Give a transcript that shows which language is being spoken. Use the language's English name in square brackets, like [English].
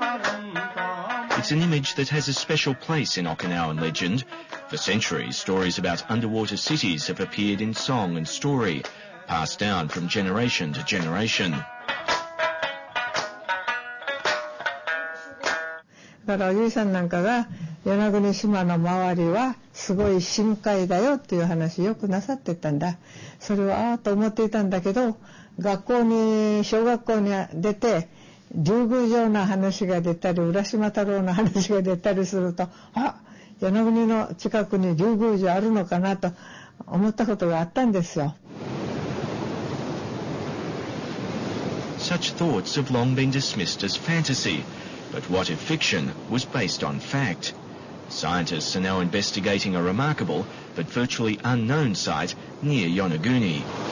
[English] It's an image that has a special place in Okinawan legend. For centuries, stories about underwater cities have appeared in song and story, passed down from generation to generation. [Japanese] だからおじいさんなんかが与那国島の周りはすごい深海だよっていう話よくなさってたんだ。それをああと思っていたんだけど、小学校に出て竜宮城の話が出たり浦島太郎の話が出たりすると、あ、与那国の近くに竜宮城あるのかなと思ったことがあったんですよ。 [English] Such thoughts have long been dismissed as fantasy, but what if fiction was based on fact? Scientists are now investigating a remarkable but virtually unknown site near Yonaguni.